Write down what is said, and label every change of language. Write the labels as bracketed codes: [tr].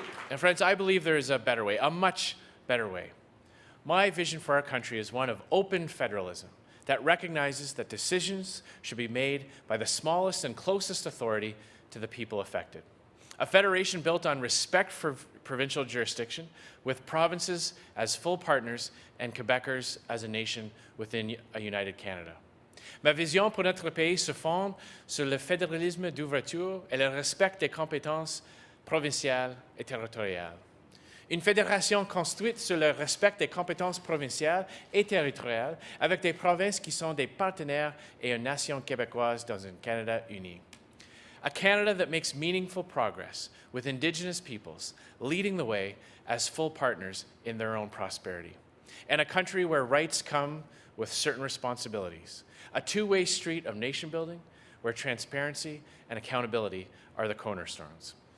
[en] And friends, I believe there is a better way, a much better way. My vision for our country is one of open federalism that recognizes that decisions should be made by the smallest and closest authority to the people affected. A federation built on respect for provincial jurisdiction, with provinces as full partners and Quebecers as a nation within a united Canada. [fr] Ma vision pour notre pays se fonde sur le fédéralisme d'ouverture et le respect des compétences provinciales et territoriales. Une fédération construite sur le respect des compétences provinciales et territoriales avec des provinces qui sont des partenaires et une nation québécoise dans un Canada uni. [en] A Canada that makes meaningful progress with Indigenous peoples leading the way as full partners in their own prosperity. And a country where rights come with certain responsibilities. A two-way street of nation building where transparency and accountability are the cornerstones.